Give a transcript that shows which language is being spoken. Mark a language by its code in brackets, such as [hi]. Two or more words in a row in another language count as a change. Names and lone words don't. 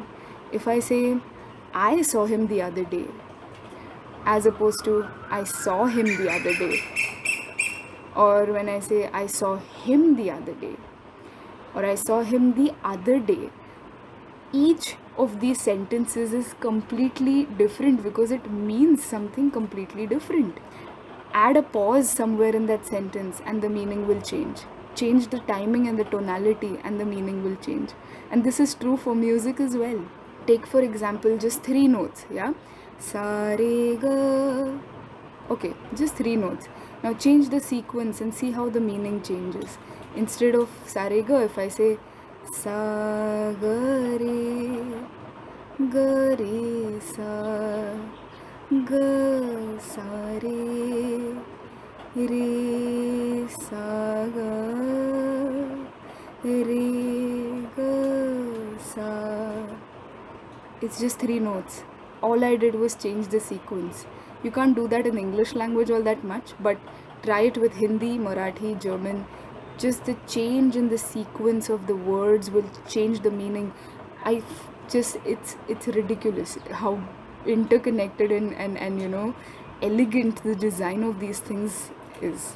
[en] If I say, I saw him the other day, as opposed to I saw him the other day, or when I say I saw him the other day, or I saw him the other day, each of these sentences is completely different because it means something completely different. Add a pause somewhere in that sentence and the meaning will change. Change the timing and the tonality and the meaning will change. And this is true for music as well. Take for example just 3 notes, yeah? Sa re ga. Okay, just 3 notes. Now change the sequence and see how the meaning changes. Instead of sa re ga, if I say sa ga re sa ga sa re sa ga sa. It's just 3 notes. All I did was change the sequence. You can't do that in English language all that much, but try it with Hindi, Marathi, German. Just the change in the sequence of the words will change the meaning. It's ridiculous how interconnected and elegant the design of these things is.